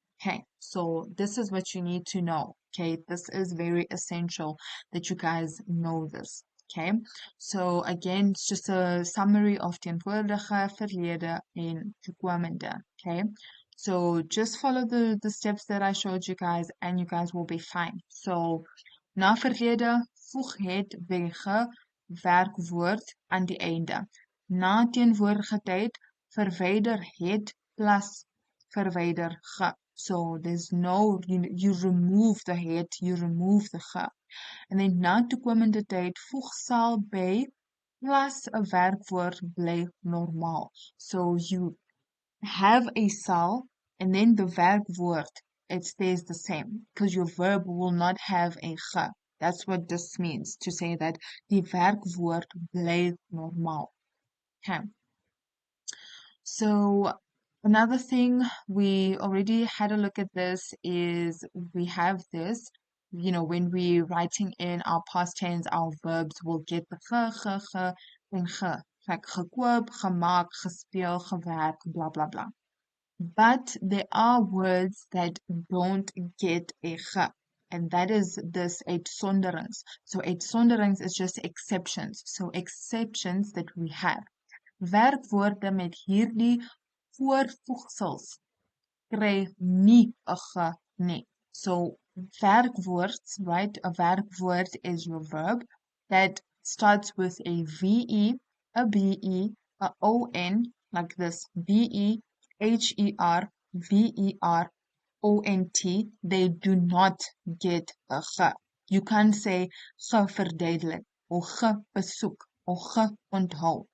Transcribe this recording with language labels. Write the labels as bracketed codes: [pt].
[en] Okay, so this is what you need to know. Okay, this is very essential that you guys know this. Okay, so again, it's just a summary of [af] teenwoordige, verlede, en toekomende. [en] Okay, so just follow the steps that I showed you guys and you guys will be fine. [af] So, na verlede, voeg het wege werkwoord aan die einde. Na teenwoordige tyd, verwyder het plus verwyder ge. [en] So there's no, you remove the het, you remove the ge. [af] And then na toekomende tyd, voeg sal by plus 'n werkwoord bly normaal. [en] So you have a sal and then the werkwoord, it stays the same because your verb will not have a ge. That's what this means, to say that [af] die werkwoord bly normaal. [en] Okay. So another thing, we already had a look at this, is we have this, when we're writing in our past tense, our verbs will get the ge, and ge. Like gekoop, gemaak, gespeel, gewerk, blah, blah, blah. But there are words that don't get a ge. And that is this uitsonderings. So uitsonderings is just exceptions. So exceptions that we have. [af] Werkwoorde met hierdie voorvoegsels kry nie 'n ge nie. [en] So werkwoords, right? A werkwoord is your verb that starts with a VE, a BE, a ON, like this, BE, HER, VER, ONT. They do not get a ge. You can't say geverduidelik or gebesoek or geonthou.